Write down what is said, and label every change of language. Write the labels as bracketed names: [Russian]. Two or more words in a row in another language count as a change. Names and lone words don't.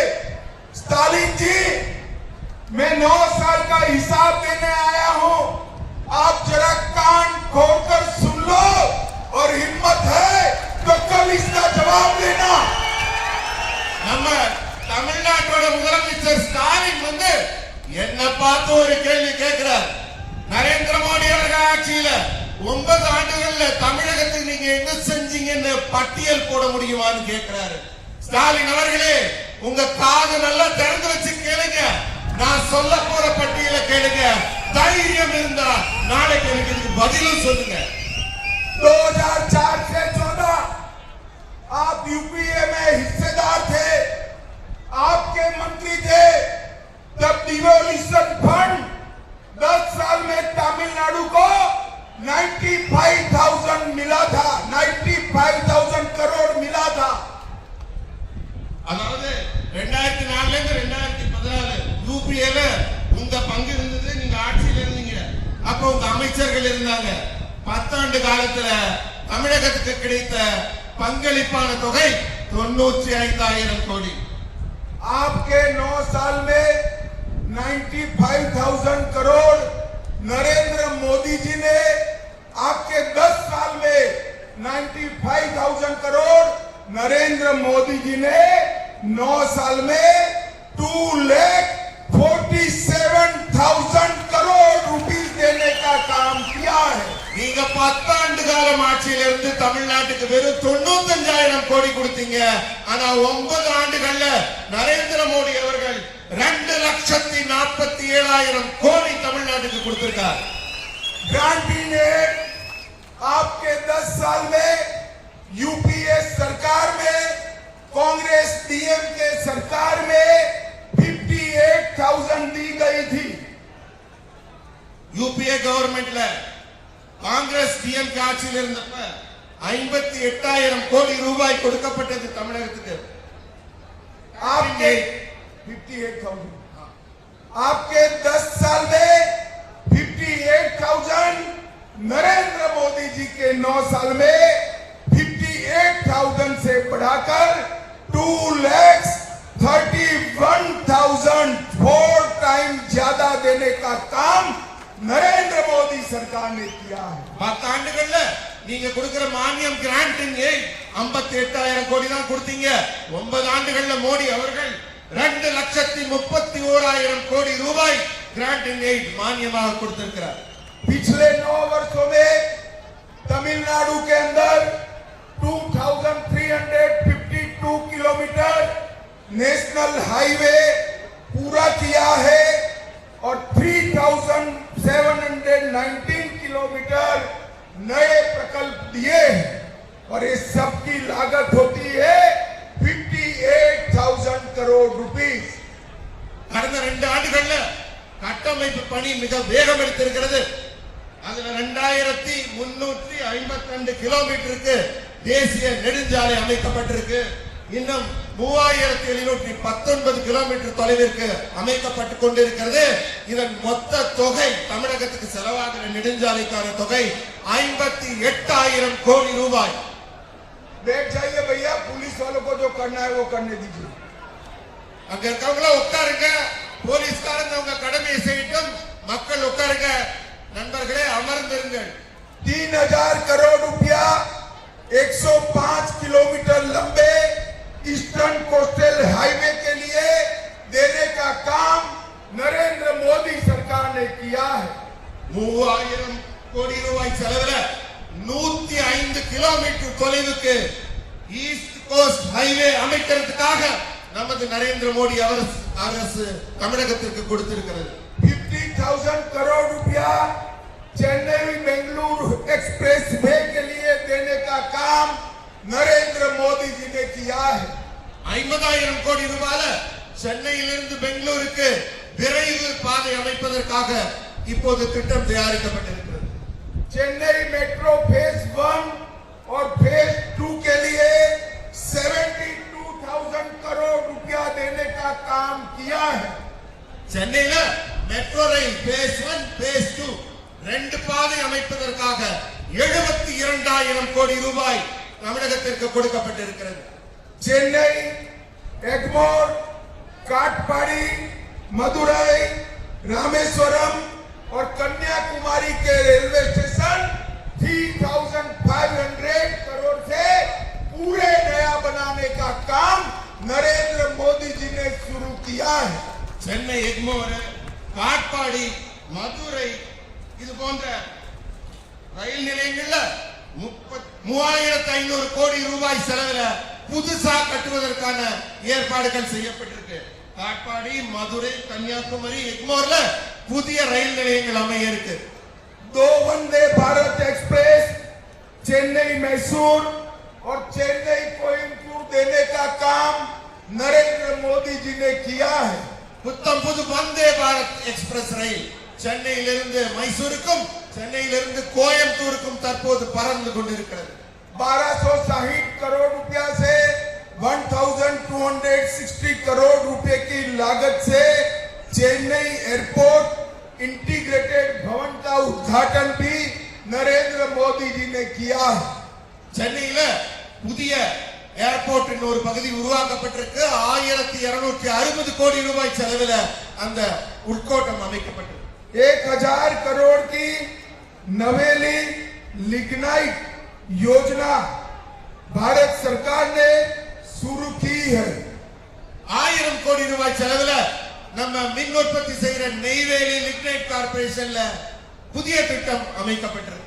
[Hindi] स्टालिन जी, मैं 9 साल का हिसाब देने आया हूं, आप जरा कान खोलकर सुन लो और हिम्मत है तो कल इसका जवाब देना। [Tamil] நம்ம தமிழ்நாட்டோட முதலமைச்சர் ஸ்டாலின் வந்து என்ன பார்த்து ஒரு கேள்வி கேட்கிறார். நரேந்திர மோடி அவர்கள் ஆட்சியில 9 ஆண்டுகள்ல தமிழகத்துக்கு நீங்க என்ன செஞ்சீங்கன்னு பட்டியல் போட முடியுமான்னு கேட்கிறாரு. ஸ்டாலின் அவர்களே, உங்க காது நல்லா திறந்து வச்சு கேளுங்க. நான் சொல்ல போற பட்டியலை கேளுங்க. தைரியம் இருந்தா நாளைக்கு எனக்கு இதுக்கு பதிலும் சொல்லுங்க. [Hindi] 2004 से 14 आप यूपीए में हिस्सेदार थे, आपके मंत्री थे, तब [English] devolution fund [Hindi] 10 साल में तमिलनाडु को 95,000 मिला था, 95,000 करोड़ मिला था। [Tamil] அதாவது 2004ல இருந்து 2014 யூபிஏல உங்க பங்கு இருந்தது. நீங்க ஆட்சியில் இருந்தீங்க. அப்ப உங்க அமைச்சர்கள் இருந்தாங்க. 10 ஆண்டு காலத்துல தமிழகத்துக்கு கிடைத்த பங்களிப்பான தொகை 95,000 கோடி. [Hindi] आपके 9 साल में 95,000 करोड़ नरेंद्र मोदी जी ने, आपके 10 साल में 95,000 करोड़ नरेंद्र मोदी जी ने 9 साल में 2,47,000 करोड़ रुपीस देने का काम किया है। [Tamil] நீங்க 10 ஆண்டு காலம் ஆட்சியில இருந்து தமிழ்நாட்டுக்கு வெறும் 95,000 கோடி கொடுத்தீங்க. ஆனா 9 ஆண்டுகள்ல நரேந்திர மோடி அவர்கள் 2,47,000 கோடி தமிழ்நாட்டுக்கு கொடுத்திருக்கார். [Hindi] गांधी ने आपके 10 साल में यूपीए सरकार में, कांग्रेस डीएमके सरकार में 58,000 दी गई थी। [Tamil] யூபிஏ கவர்மெண்ட்ல காங்கிரஸ் டிஎம்கே ஆட்சியில் இருந்தப்ப 58,000 கோடி ரூபாய் கொடுக்கப்பட்டது தமிழகத்துக்கு. [Hindi] आपके 58,000 आपके 10 साल में 58,000, नरेंद्र मोदी जी के 9 साल में 58,000 से बढ़ाकर 2,31,000, 4 टाइम ज्यादा देने का काम नरेंद्र मोदी सरकार ने किया है। [Tamil] 10 ஆண்டுகள்ல நீங்க கொடுக்கிற மானியம் கிராண்டிங் 58,000 கோடி தான் கொடுத்தீங்க. 9 ஆண்டுகள்ல மோடி அவர்கள் 2,31,000 கோடி ரூபாய் கிராண்டிங் மானியமாக கொடுத்திருக்கிறார். [Hindi] पिछले 9 वर्षों में तमिलनाडु के अंदर 2,352 किलोमीटर [English] national highway [Hindi] पूरा किया है और 3,719 किलोमीटर नए प्रकल्प दिए हैं और ये सबकी लागत होती है 58,000 करोड़ रुपीस। [Tamil] கடந்த 2 ஆண்டுகள்ல கட்டமைப்பு பணி மிக வேகம் எடுத்திருக்கிறது. அதுல 2,352 கிலோமீட்டருக்கு தேசிய நெடுஞ்சாலை அமைக்கப்பட்டிருக்கு. இன்னும் 3,719 கிலோமீட்டர் தொலைவிற்கு அமைக்கப்பட்டுக் கொண்டிருக்கிறது. இதன் மொத்த தொகை தமிழகத்துக்கு செலவாகிற நெடுஞ்சாலைக்கான தொகை 58,000 கோடி ரூபாய். [Hindi] बैठ जाइए भैया, पुलिस वालों को जो करना है वो करने दीजिए। [Tamil] அங்க இருக்கவங்கள உட்காருங்க, போலீஸ்காரங்க உங்க கடமையை செய்யட்டும், மக்கள் உட்காருங்க. நண்பர்களே அமர்ந்திருங்கள். [Hindi] 3,000 करोड़ रुपया 105 किलोमीटर लंबे ईस्टर्न कोस्टल हाईवे के लिए देने का काम नरेंद्र मोदी सरकार ने किया है। [Tamil] 3,000 கோடி ரூபாய் செலவுல 105 கிலோமீட்டர் தொலைவுக்கு ஈஸ்ட் கோஸ்ட் ஹைவே அமைக்கிறதுக்காக நமது நரேந்திர மோடி அரசு தமிழகத்திற்கு கொடுத்திருக்கிறது. [Hindi] 50,000 करोड़ रुपया चेन्नई बेंगलुरु एक्सप्रेस वे के लिए देने का काम नरेंद्र मोदी जी ने किया है। [Tamil] 50,000 கோடி ரூபாயில சென்னையிலிருந்து பெங்களூருக்கு விரைவு பாதை அமைப்பதற்காக இப்போது திட்டம் தயாரிக்கப்பட்டிருக்கிறது. [Hindi] चेन्नई मेट्रो फेज 1 और फेज 2 के लिए 72,000 करोड़ रुपया देने का काम किया है। [Tamil] சென்னையில [English] metro rail phase 1 phase 2 [Tamil] ரெண்டு பாதை அமைப்பதற்காக 72,000 கோடி ரூபாய் தமிழகத்திற்கு கொடுக்கப்பட்டிருக்கிறது. [Hindi] चेन्नई, एगमोर, काटपाड़ी, मदुरई, रामेश्वरम और कन्याकुमारी के रेलवे स्टेशन 3,500 करोड़ से पूरे नया बनाने का काम नरेंद्र मोदी जी ने शुरू किया है। [Tamil] சென்னை எக்மோர், காட்பாடி, மதுரை இது போன்ற ரயில் நிலையங்கள்ல 3,500 கோடி ரூபாய் செலவுல புதுசா கட்டுவதற்கான ஏற்பாடுகள் செய்யப்பட்டிருக்கு. காட்பாடி, மதுரை, கன்னியாகுமரி, எக்மோர்ல புதிய ரயில் நிலையங்கள் அமைய இருக்கு. [Hindi] 2 वंदे भारत एक्सप्रेस चेन्नई मैसूर और चेन्नई कोयम्बटूर देने का काम नरेंद्र मोदी जी ने किया है। [Tamil] புத்தம் புது வந்தே பாரத் எக்ஸ்பிரஸ் ரயில் சென்னையிலிருந்து மைசூருக்கும் சென்னையிலிருந்து கோயம்புத்தூருக்கும் தற்போது பறந்து கொண்டிருக்கிறது. [Hindi] 1,260 करोड़ रुपया से 1,260 करोड़ रुपए की लागत से चेन्नई [English] airport integrated [Hindi] भवन का उद्घाटन भी नरेंद्र मोदी जी ने किया है। [Tamil] சென்னையில புதிய ஏர்போர்ட் ஒரு பகுதி உருவாக்கப்பட்டிருக்கு. 1,260 கோடி ரூபாய் செலவில் அந்த உட்கோட்டம் அமைக்கப்பட்டது. [Hindi] 1,000 करोड़ की नवेली लिग्नाइट योजना भारत सरकार ने शुरू की है। [Tamil] 1000 கோடி ரூபாய் செலவில் நம்ம மின் உற்பத்தி செய்கிற நெய்வேலி லிக்னைட் கார்பரேஷன்ல புதிய திட்டம் அமைக்கப்பட்டிருக்கு.